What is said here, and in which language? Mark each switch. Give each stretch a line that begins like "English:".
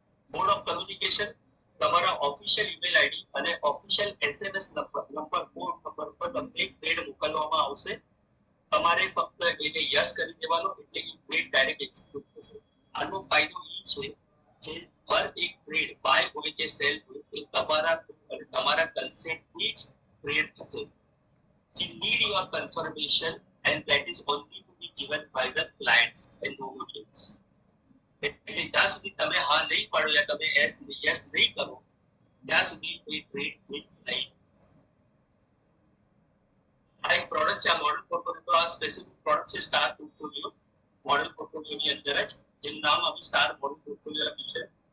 Gujarati: Mode of communication તમારા official email ID અને official SMS number code number પર તમને ટ્રેડ મોકલવામાં આવશે. તમારે ફક્ત એને યસ કરી દેવાનો એટલે એ ટ્રેડ ડાયરેક્ટ એક્ઝિક્યુટ થશે. આનો ફાયદો એ છે કે હર એક ટ્રેડ બાય હોય કે સેલ હોય એ તમારા કન્સેન્ટથી જ ટ્રેડ થશે.
English: You need your confirmation and that is only to be given by the clients and no audience.
Gujarati: એટલે જ્યાં સુધી તમે હા નહીં પાડો યા તમે યસ નહીં કરો ત્યાં સુધી એ ટ્રેડ નહીં. આ એક પ્રોડક્ટ છે, આ મોડલ પોર્ટફોલિયો. તો આ સ્પેસિફિક પ્રોડક્ટ છે સ્ટાર પોર્ટફોલિયો. મોડલ પોર્ટફોલિયોની અંદર જ જેનું નામ અમે સ્ટાર મોડલ પોર્ટફોલિયો આપ્યું છે.